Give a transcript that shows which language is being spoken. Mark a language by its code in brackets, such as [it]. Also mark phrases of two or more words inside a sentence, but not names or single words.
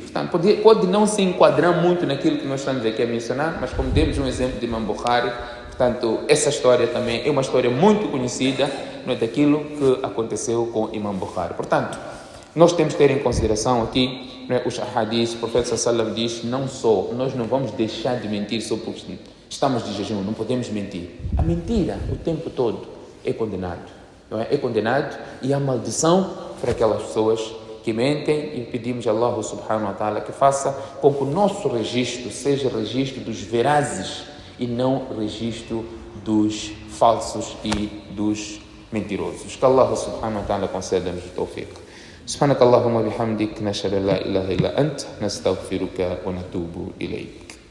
[pt] Portanto, pode não se enquadrar muito naquilo que nós estamos aqui a mencionar, mas como demos um exemplo de Imam Bukhari, portanto, essa história também é uma história muito conhecida, não é, daquilo que aconteceu com Imam Bukhari. Portanto, nós temos que ter em consideração aqui, não é, os ahadiths. O profeta [ar] صلى الله عليه وسلم [pt] diz, não só, nós não vamos deixar de mentir só porque estamos de jejum, não podemos mentir. A mentira, o tempo todo, é condenado. Não é? É condenado e há maldição para aquelas pessoas que mentem, e pedimos a Allah [ar] سبحانه وتعالى [pt] que faça com que o nosso registro seja registro dos verazes e não registro dos falsos e dos mentirosos. Que Allah [ar] سبحانه وتعالى [pt] conceda-nos o tawfiq. [ar] سبحانك اللهم وبحمدك نشهد لا إله إلا أنت نستغفرك ونتوب إليك.